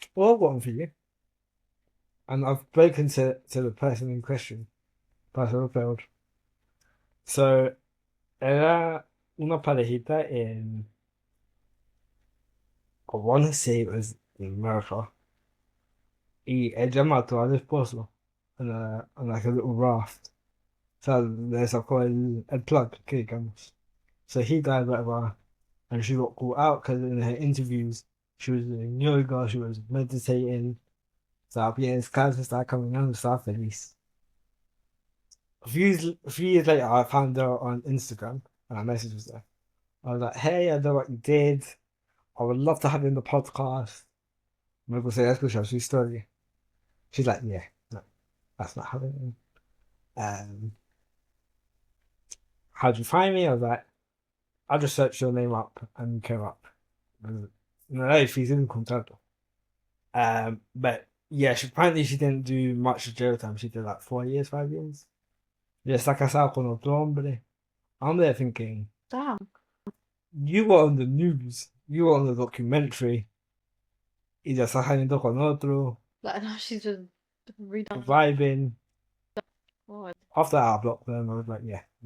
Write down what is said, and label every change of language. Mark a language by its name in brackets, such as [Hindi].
[English] Well, I've got one for you. And I've spoken to the person in question, Pablo Escobar. So, [Spanish] era una parejita [English] in, I want to say it was in America. [Spanish] Y ella mató al esposo en [English] like a little raft. [Spanish] O sea, le sacó el plug, que digamos. [English] So he died, whatever. And she got caught out because in her interviews, she was doing yoga, she was meditating. [Spanish] Estaba bien descalza, estaba caminando, estaba feliz. [English] A few years later, I found her on Instagram and I messaged her. I was like, hey, I know what you did. I would love to have you in the podcast. [Spanish] Me gustaría escuchar su historia. [English] She's like, yeah, no, that's not happening. Um, how'd you find me? I was like, I just searched your name up and you came up. [Spanish] No era difícil encontrarlo. [English] But yeah, apparently she didn't do much jail time. She did like 4 years, 5 years. [Spanish] Ya está casada con otro hombre. [English] I'm there thinking, Damn. you were on the news, you were on the documentary, [Spanish] y ya estás saliendo con otro, [English] Like now she's just redone. vibing. God. After I blocked them, I was like, yeah.